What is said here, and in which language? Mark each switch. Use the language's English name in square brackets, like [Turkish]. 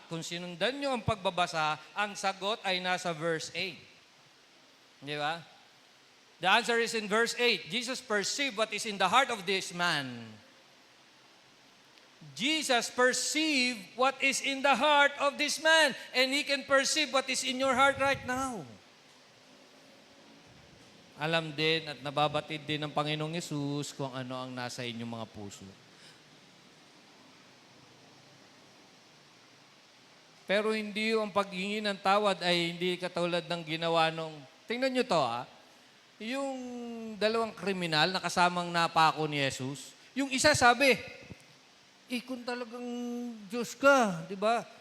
[Filipino] Kung sinundan nyo ang pagbabasa, ang sagot ay nasa verse 8. Di ba? [English] The answer is in verse 8. Jesus perceived what is in the heart of this man. Jesus perceived what is in the heart of this man, and He can perceive what is in your heart right now. [Filipino] Alam din at nababatid din ng Panginoong Yesus kung ano ang nasa inyong mga puso. Pero hindi ang paghingi ng tawad ay hindi katulad ng ginawa nung, tingnan nyo to yung dalawang kriminal na kasamang napako ni Jesus, yung isa sabi, kung talagang Diyos ka, di ba?